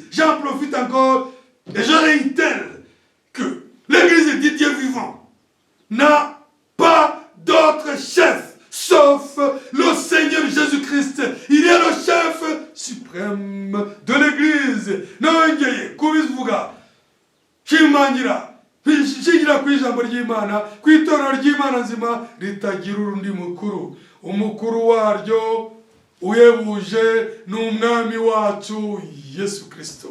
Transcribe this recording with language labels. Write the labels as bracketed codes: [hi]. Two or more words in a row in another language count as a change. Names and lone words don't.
[fr] J'en profite encore et je réitère que l'église du Dieu vivant n'a pas d'autre chef sauf le Seigneur Jésus-Christ. Il est le chef suprême de l'église. [rw] Nongeye kubivuga shimangira shigira ku ijambo ry'Imana, ku itorero ry'Imana nzima ritagira urundi mukuru. Umukuru waryo uhebuje n'umwami wacu Yesu Kristo.